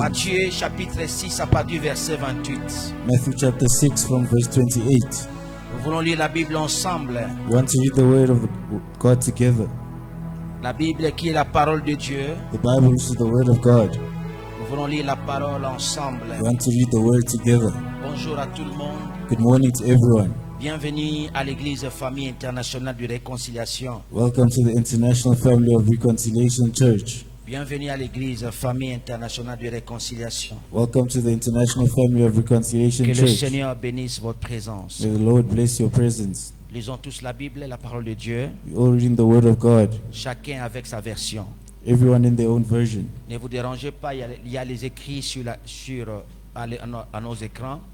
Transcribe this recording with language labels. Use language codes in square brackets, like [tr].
[fr] Matthieu chapitre 6 à partir du verset 28. [en] Matthew chapter 6 from verse 28. [fr] Nous voulons lire la Bible ensemble. [en] We want to read the word of God together. [fr] La Bible qui est la parole de Dieu. [en] The Bible, which is the word of God. [fr] Nous voulons lire la parole ensemble. [en] We want to read the word together. [fr] Bonjour à tout le monde. [en] Good morning to everyone. [fr] Bienvenue à l'église Famille Internationale de Réconciliation. [en] Welcome to the International Family of Reconciliation Church. [fr] Bienvenue à l'église Famille Internationale de Réconciliation. [en] Welcome to the International Family of Reconciliation [fr] Que le [en] Church. [fr] Seigneur bénisse votre présence. [en] May the Lord bless your presence. [fr] Lisons tous la Bible, la parole de Dieu. [en] We all reading the word of God. [fr] Chacun avec sa version. [en] Everyone in their own version. [fr] Ne vous dérangez pas, il y a les écrits à nos écrans.